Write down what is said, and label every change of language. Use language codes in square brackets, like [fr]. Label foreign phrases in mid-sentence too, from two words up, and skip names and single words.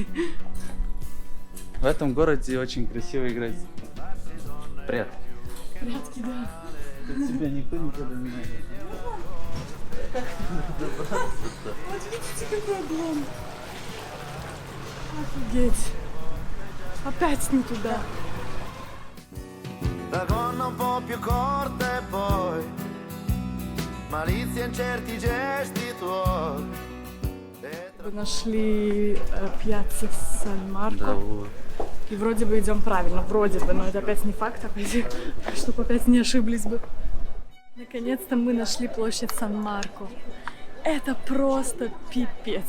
[ru] В этом городе очень красиво играть в прятки. Прятки, да. Тут тебя никто никогда не найдет. Вот видите, какой облом. Офигеть. Опять не туда. [it] La gonna un po' più corta e poi malizia in certi gesti tuoi. [ru] Мы нашли пьяццу Сан-Марко. Да, вот. И вроде бы идем правильно, вроде бы, но это опять не факт, чтобы опять не ошиблись бы. Наконец-то мы нашли площадь Сан-Марко. Это просто пипец.